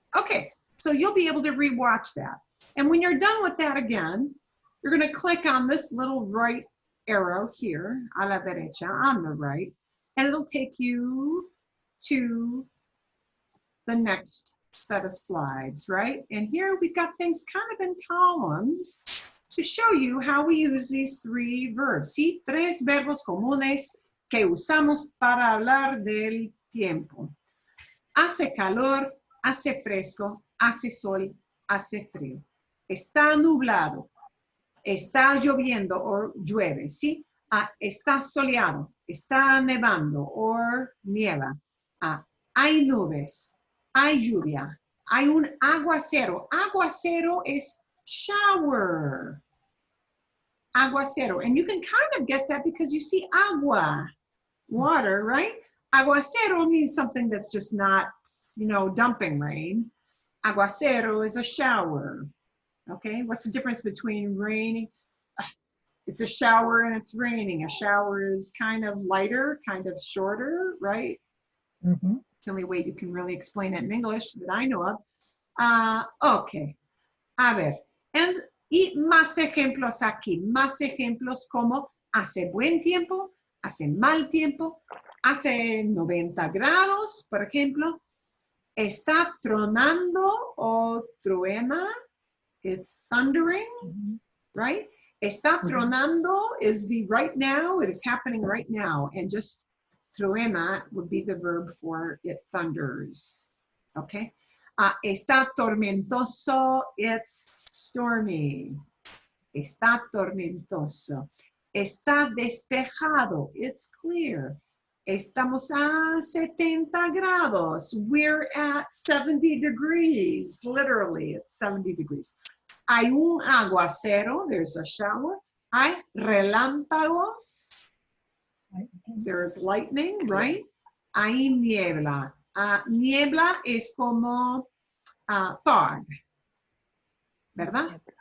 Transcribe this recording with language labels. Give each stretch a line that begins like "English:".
English: Okay, so you'll be able to rewatch that. And when you're done with that again, you're going to click on this little right arrow here, a la derecha, on the right, and it'll take you to the next set of slides, right? And here we've got things kind of in columns to show you how we use these three verbs.
Spanish: ¿Sí? Tres verbos comunes que usamos para hablar del tiempo. Hace calor, hace fresco, hace sol, hace frío. Está nublado, está lloviendo o llueve, ¿sí? Está soleado, está nevando o nieva. Hay nubes, hay lluvia, hay un aguacero. Aguacero es shower. Aguacero.
English: And you can kind of guess that because you see agua, water, right? Aguacero means something that's just not, you know, dumping rain. Aguacero is a shower. Okay, what's the difference between raining? It's a shower and it's raining. A shower is kind of lighter, kind of shorter, right? Mhm. It's the only way you can really explain it in English that I know of.
Spanish: Ok, a ver. Y más ejemplos aquí, más ejemplos como hace buen tiempo, hace mal tiempo, hace 90 grados, por ejemplo, está tronando o truena,
English: it's thundering, right? Está tronando is the right now, it is happening right now, and just truena would be the verb for it thunders, okay?
Spanish: Está tormentoso,
English: it's stormy.
Spanish: Está tormentoso. Está despejado,
English: it's clear.
Spanish: Estamos a 70 grados.
English: We're at 70 degrees. Literally, it's 70 degrees.
Spanish: Hay un aguacero,
English: there's a shower.
Spanish: Hay relámpagos.
English: There's lightning, right?
Spanish: Hay niebla. Niebla es como fog, ¿verdad?